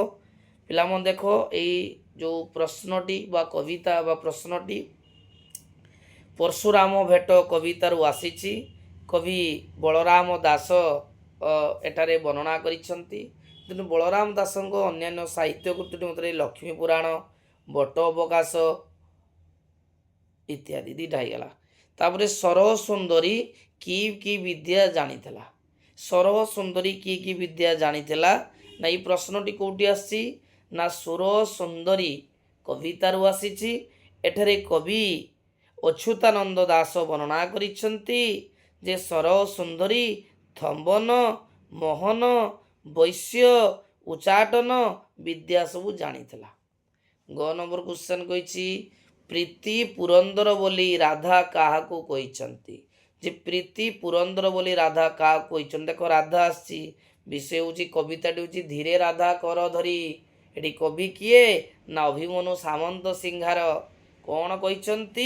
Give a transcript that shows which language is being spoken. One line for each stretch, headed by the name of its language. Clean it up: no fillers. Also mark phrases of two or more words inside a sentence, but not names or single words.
Odia: ପିଲା ମନ ଦେଖୋ ଏଇ ଯୋ ପ୍ରଶ୍ନଟି ବା କବିତା ବା ପ୍ରଶ୍ନଟି ପରଶୁରାମ ଭେଟ କବିତାର ଆସିଛି। କବି ବଳରାମ ଦାସ ଏଟାରେ ବର୍ଣ୍ଣନା କରିସନ୍ତି। ତେଣୁ ବଳରାମ ଦାସଙ୍କ ଅନ୍ୟାନ୍ୟ ସାହିତ୍ୟ କୃତି ମଧ୍ୟ ଲକ୍ଷ୍ମୀ ପୁରାଣ, ବଟ ଅବକାଶ ଇତ୍ୟାଦି 2ଟା ଗଲା। ତାପରେ ସରହ ସୁନ୍ଦରୀ କି ବିଦ୍ୟା ଜାଣିଥିଲା? ସରହ ସୁନ୍ଦରୀ କି ବିଦ୍ୟା ଜାଣିଥିଲା ନା? ଈ ପ୍ରଶ୍ନଟି କୋଠି ଆସି ନା ସୁରହ ସୁନ୍ଦରୀ କବିତାର ଆସିଛି। ଏଠାରେ କବି ଅଚ୍ୟୁତାନନ୍ଦ ଦାସ ବର୍ଣ୍ଣନା କରିସନ୍ତି ଯେ ସରହ ସୁନ୍ଦରୀ ଥମ୍ବନ, ମୋହନ, ବୈଶ୍ୟ, ଉଚ୍ଚାଟନ ବିଦ୍ୟା ସବ ଜାଣିଥିଲା। ଗ
English: number question
Odia: କହିଛି ପ୍ରୀତି ପୁରନ୍ଦର ବୋଲି ରାଧା କାହାକୁ କହିଛନ୍ତି? ଯେ ପ୍ରୀତି ପୁରନ୍ଦର ବୋଲି ରାଧା କାହାକୁ କହିଛନ୍ତି? ଦେଖ ରାଧା ଆସିଛି, ବିଷୟ ହେଉଛି କବିତାଟି ହେଉଛି ଧୀରେ ରାଧା କର ଧରି। ଏଠି କବି କିଏ? ନା ଅଭିମନ୍ୟୁ ସାମନ୍ତ ସିଂହାର। କ'ଣ କହିଛନ୍ତି?